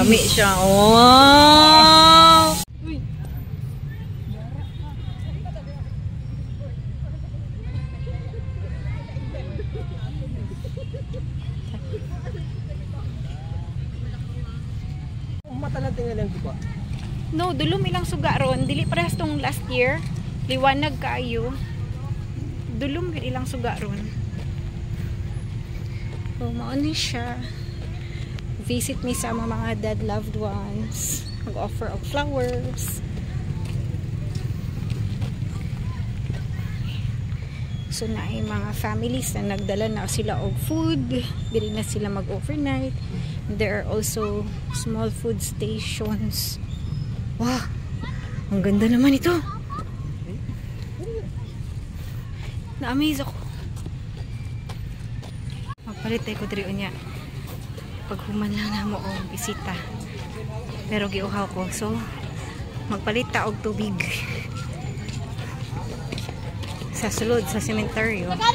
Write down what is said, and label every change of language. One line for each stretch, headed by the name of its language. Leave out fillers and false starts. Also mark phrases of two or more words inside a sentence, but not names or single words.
Cebuano: siya. Oh!
Filipino: Mata lang tingnan lang, diba?
Cebuano: No, dulom ilang suga ron. Dili parehas tong last year. Liwanag kaayo. Dulom ilang suga ron. So, mauni siya.
English: Visit me
Cebuano: sa mga
English: dead loved ones.
Cebuano: Mag-offer
English: of flowers.
Cebuano: So, na ay mga families na nagdala na sila og food. Dili na sila mag-overnight.
English: There are also small food stations.
Filipino: Wow! Ang ganda naman ito. Na-amaze ako.
Cebuano: Magpalit tayo ko diri unya. Paghuman lang na mo o bisita. Pero giuhaw ko. So, magpalit ta og tubig. Sa sulod, sa sementeryo.